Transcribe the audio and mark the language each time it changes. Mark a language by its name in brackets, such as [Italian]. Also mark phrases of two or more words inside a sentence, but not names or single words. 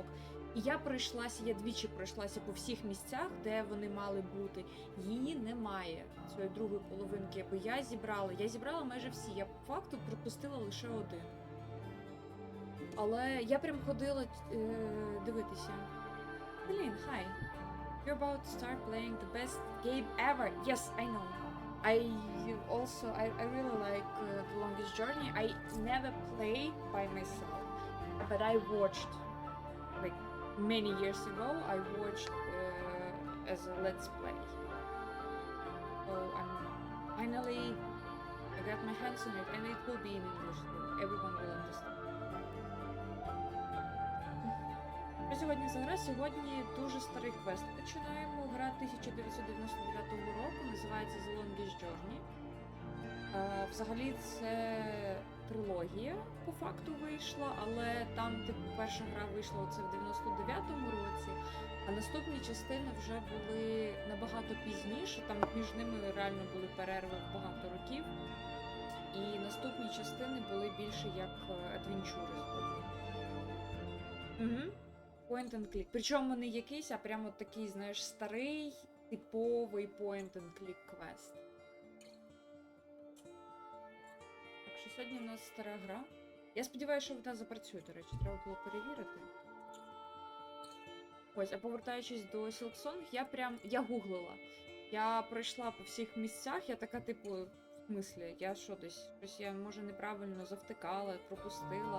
[Ukrainian] І я двічі пройшлася по всіх місцях, де вони мали бути. Її немає, цієї другої половинки, бо я зібрала майже всі. Я по факту пропустила лише один. Але я прям ходила дивитися. Блін, [English] hi. You're about to start playing the best game ever. Yes, I know. I really like The Longest Journey. I never played by myself, but I watched, like, many years ago, I watched as a let's play. So finally I got my hands on it, and it will be in English, so everyone will understand. [Ukrainian] Що сьогодні за гра? Сьогодні дуже старий квест. Починаємо. Гра 1999 року, називається The Longest Journey. Взагалі це трилогія по факту вийшла, але там, типу, перша гра вийшла оце в 99-му році, а наступні частини вже були набагато пізніше, там між ними реально були перерви в багато років, і наступні частини були більше як адвенчури. Угу. [English] Point and click. [Ukrainian] Причому не якийсь, а прямо такий, знаєш, старий, типовий [English] point and click [Ukrainian] квест. Так що сьогодні у нас стара гра. Я сподіваюся, що вона запрацює, до речі, треба було перевірити. Ось, а повертаючись до Сілксонг, я гуглила. Я пройшла по всіх місцях, я така, типу, в смислі, я що десь, щось я, може, неправильно завтикала, пропустила.